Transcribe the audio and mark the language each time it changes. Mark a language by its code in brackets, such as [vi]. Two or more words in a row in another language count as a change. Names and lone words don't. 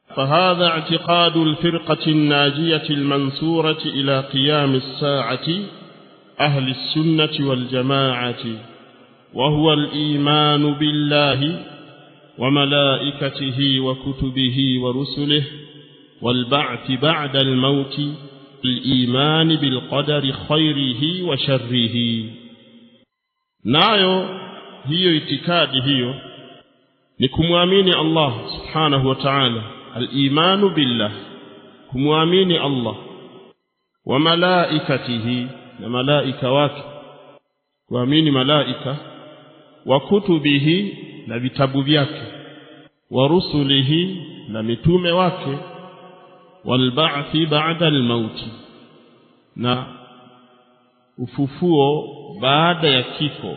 [ar] فهذا اعتقاد الفرقة الناجية المنصورة إلى قيام الساعة أهل السنة والجماعة، وهو الإيمان بالله وملائكته وكتبه ورسله والبعث بعد الموت، الإيمان بالقدر خيره وشره. [sw] nayo hiyo itikadi hiyo ni kumwamini Allah [ar] سبحانه وتعالى, الإيمان بالله, [sw] kumwamini Allah, [ar] وملائكته, [sw] na malaika wake, kuamini malaika, [ar] وكتبه, [sw] na vitabu vyake, [ar] ورسله, [sw] na mitume wake, [ar] والبعث بعد الموت, [sw] na ufufuo baada ya kifo.